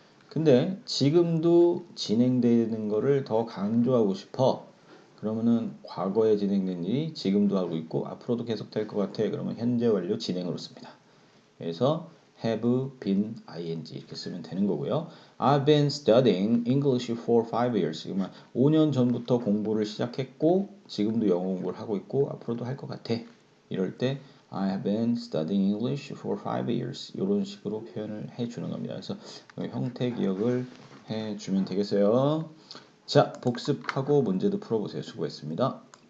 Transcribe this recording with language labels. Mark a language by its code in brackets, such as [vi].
[ko] 근데 지금도 진행되는 거를 더 강조하고 싶어. 그러면은 과거에 진행된 일이 지금도 하고 있고 앞으로도 계속될 것 같아. 그러면 현재 완료 진행으로 씁니다. 그래서 [en] have been ing [ko] 이렇게 쓰면 되는 거고요. [en] I've been studying English for 5 years. [ko] 그러면 5년 전부터 공부를 시작했고 지금도 영어 공부를 하고 있고 앞으로도 할 것 같아. 이럴 때 [en] I have been studying English for 5 years. [ko] 이런 식으로 표현을 해주는 겁니다. 그래서 형태 기억을 해주면 되겠어요. 자, 복습하고 문제도 풀어보세요. 수고했습니다.